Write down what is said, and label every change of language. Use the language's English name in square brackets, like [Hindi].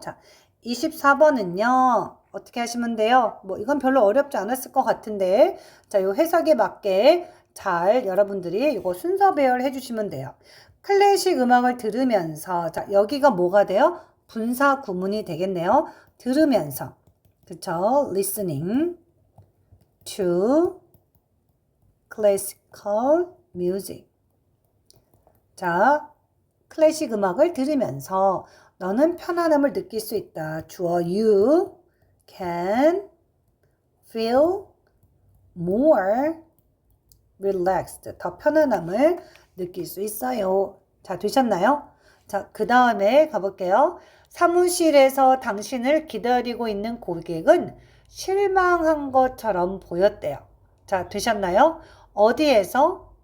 [Korean] 자, 24번은요. 어떻게 하시면 돼요? 뭐 이건 별로 어렵지 않았을 것 같은데 자, 요 해석에 맞게 잘 여러분들이 이거 순서 배열해 주시면 돼요. 클래식 음악을 들으면서 자, 여기가 뭐가 돼요? 분사 구문이 되겠네요. 들으면서 그쵸? [English] listening to classical music. [Korean] 자, 클래식 음악을 들으면서 너는 편안함을 느낄 수 있다. [English] 주어 you can feel more relaxed. [Korean] 더 편안함을 느낄 수 있어요. 자, 되셨나요? 자, 그 다음에 가볼게요. 사무실에서 당신을 기다리고 있는 고객은 실망한 것처럼 보였대요. 자, 되셨나요? 어디에서?